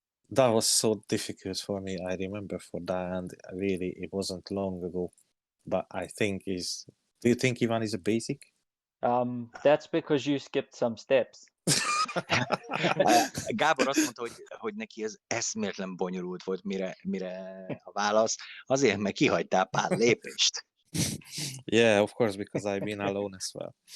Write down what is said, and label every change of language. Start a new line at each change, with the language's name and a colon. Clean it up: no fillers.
English: That was so difficult for me. I remember for that, and really, it wasn't long ago. But I think do you think Ivan is a basic? That's because you skipped some steps.
Hungarian: Gábor azt mondta, hogy neki ez eszméletlen bonyolult volt, mire a válasz. Azért, mert kihagytál pár lépést.
English: Yeah, of course, because I've been alone as well.